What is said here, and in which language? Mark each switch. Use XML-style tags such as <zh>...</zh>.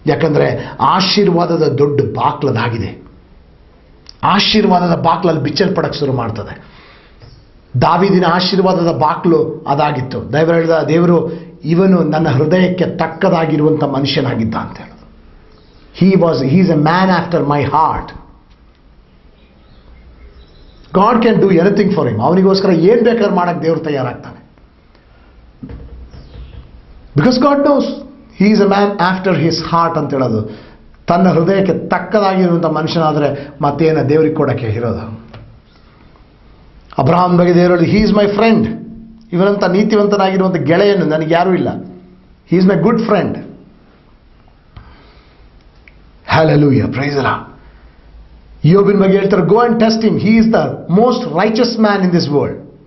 <kn>ಯಾಕಂದರೆ ಆಶೀರ್ವಾದದ ದೊಡ್ಡ ಬಾಕ್ಲದಾಗಿದೆ. ಆಶೀರ್ವಾದದ ಬಾಕ್ಲಲ್ಲಿ ಬಿಚ್ಚಲ್ಪಡಕ್ಕೆ ಶುರು ಮಾಡ್ತದೆ. ದಾವೀದಿನ ಆಶೀರ್ವಾದದ ಬಾಕ್ಲು ಅದಾಗಿತ್ತು. ದೇವರು ಇವನು ನನ್ನ ಹೃದಯಕ್ಕೆ ತಕ್ಕದಾಗಿರುವಂಥ ಮನುಷ್ಯನಾಗಿದ್ದ ಅಂತ ಹೇಳೋದು.</kn> <en>he is a man after my heart. God can do anything for him.</en> <kn>ಅವನಿಗೋಸ್ಕರ ಏನು ಬೇಕಾದ್ರೂ ಮಾಡಕ್ಕೆ ದೇವರು ತಯಾರಾಗ್ತಾನೆ.</kn> <en>because God knows he is a man after his heart</en> <kn>ಅಂತ ಹೇಳೋದು. ತನ್ನ ಹೃದಯಕ್ಕೆ ತಕ್ಕದಾಗಿರುವಂಥ ಮನುಷ್ಯನಾದರೆ ಮತ್ತೇನು ದೇವರಿಗೆ ಕೊಡೋಕ್ಕೆ ಇರೋದು?</kn> <en>Abraham</en> <kn>ಬಗ್ಗೆ ದೇವರಲ್ಲಿ</kn> <en>he is my friend.</en> <kn>ಇವನಂತ ನೀತಿವಂತನಾಗಿರುವಂಥ ಗೆಳೆಯನು ನನಗೆ ಯಾರೂ ಇಲ್ಲ.</kn> <en>he is my good friend. Hallelujah, praise the Lord.</en> <kn>ಯೋಬಿನ ಬಗ್ಗೆ ಹೇಳ್ತಾರೆ,</kn> <en>Go and test him, he is the most riches man in this world.</en>